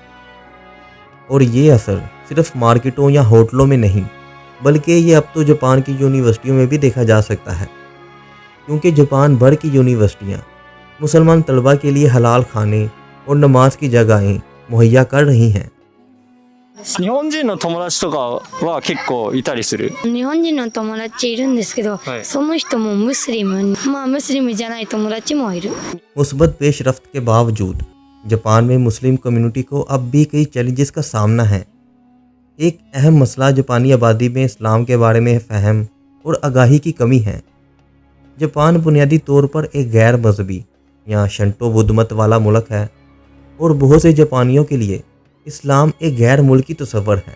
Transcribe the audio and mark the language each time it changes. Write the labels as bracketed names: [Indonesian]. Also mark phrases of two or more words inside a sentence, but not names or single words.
[Urdu] اور یہ اثر صرف مارکیٹوں یا ہوٹلوں میں نہیں، بلکہ یہ اب تو جاپان کی یونیورسٹیوں میں بھی دیکھا جا سکتا ہے، کیونکہ جاپان بھر کی یونیورسٹیاں مسلمان طلبہ کے لیے حلال کھانے اور نماز کی جگہیں مہیا کر رہی ہیں. [Japanese] 日本人の友達とかは結構いたりする。日本人の友達いるんですけど、はいその人もムスリム、ムスリムじゃない友達もいる。 [Urdu] مثبت پیشرفت کے باوجود جاپان میں مسلم کمیونٹی کو اب بھی کئی چیلنجز کا سامنا ہے. ایک اہم مسئلہ جاپانی آبادی میں اسلام کے بارے میں فہم اور آگاہی کی کمی ہے. جاپان بنیادی طور پر ایک غیر مذہبی یا شنتو بدھ مت والا ملک ہے، اور بہت سے جاپانیوں کے لیے اسلام ایک غیر ملکی تصور ہے.